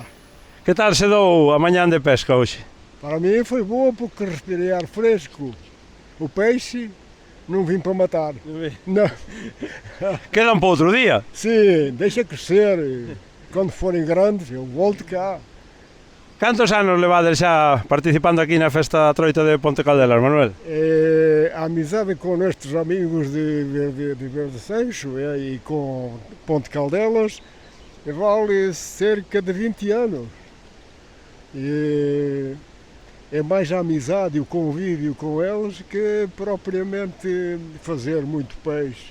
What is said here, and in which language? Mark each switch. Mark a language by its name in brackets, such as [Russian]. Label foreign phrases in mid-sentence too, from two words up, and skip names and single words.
[Portuguese] Que tal se dou a manhã de pesca hoje? Para mim foi boa porque respirei ar fresco. O peixe não vim para matar. Não. Queda para outro dia? Sim, deixa crescer. Quando forem grandes, eu volto cá. [Galician] Cantos anos levades xa participando aquí na festa Troita de Ponte Caldelas, Manuel? [Portuguese] A amizade com estes amigos de Verde Sancho e com Ponte Caldelas vale cerca de 20 anos. E é mais a amizade e o convívio com eles que propriamente fazer muito peixe.